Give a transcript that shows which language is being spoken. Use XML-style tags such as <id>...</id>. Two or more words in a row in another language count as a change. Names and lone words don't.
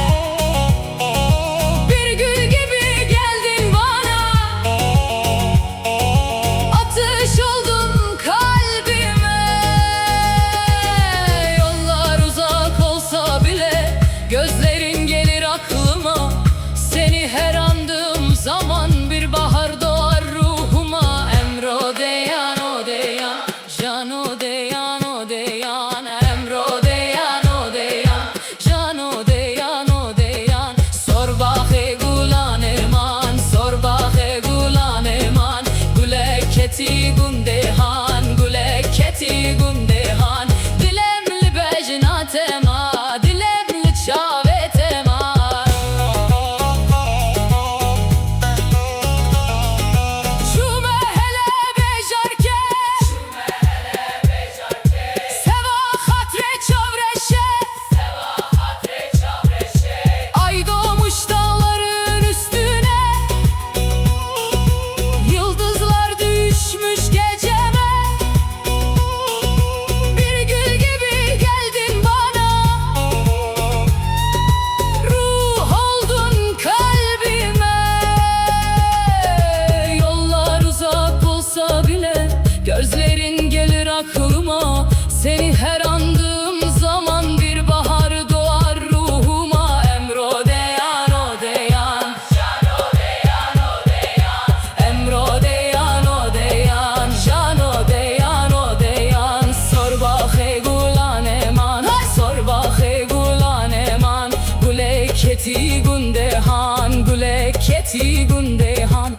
<tr>Bir gül gibi geldin bana, atış oldun kalbime. Yollar uzak olsa bile gözlerin gelir aklıma. Seni her andığım zaman bir bahar doğar ruhuma.</tr> <ku>Emro deyan o deyan, can o deyan o deyan. Emro deyan o deyan, can o deyan o deyan. Sor bahe gulan eman, sor bahe gulan eman. Guleketi gundehan, guleketi gundehan. Dilemli bejnatema, dilemli çavetema. Şume hele bejarke, seva hatre çavreşe.</ku> <tr>Ay doğmuş dağların üstüne, yıldızlar düşmüş geceme. Bir gül gibi geldin bana, ruh oldun kalbime. Yollar uzak olsa bile gözlerin gelir aklıma. Seni her andığım zaman bir bahar doğar ruhuma.</tr> <ku>Emro deyan o deyan, can o deyan o deyan. Emro deyan o deyan, can o deyan o deyan. Sor bahe gulan eman, sor bahe gulan eman. Guleketi gundehan, guleketi gundehan.</ku>